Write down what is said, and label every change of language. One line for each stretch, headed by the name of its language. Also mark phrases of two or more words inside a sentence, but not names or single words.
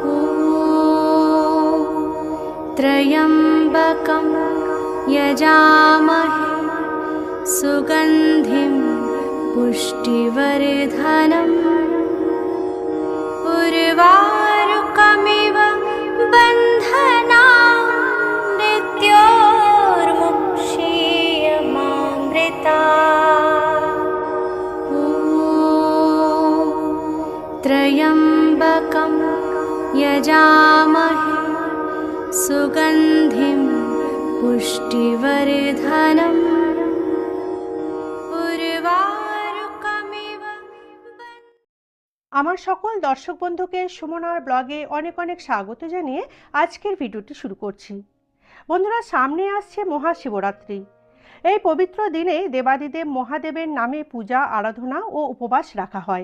Sanskrit: ॐ त्र्यम्बकं यजामहे सुगन्धिं पुष्टिवर्धनम् उर्वारुकमिव बन्धनान् मृत्योर्मुक्षीयमामृतात्। ॐ त्र्यम्बकं यजामहे सुगन्धिं पुष्टिवर्धनम्
Bangla: আমার সকল দর্শক বন্ধুকে সুমনার ব্লগে অনেক অনেক স্বাগত জানিয়ে আজকের ভিডিওটি শুরু করছি। বন্ধুরা, সামনে আসছে মহাশিবরাত্রি। এই পবিত্র দিনে দেবাদিদেব মহাদেবের নামে পূজা আরাধনা ও উপবাস রাখা হয়।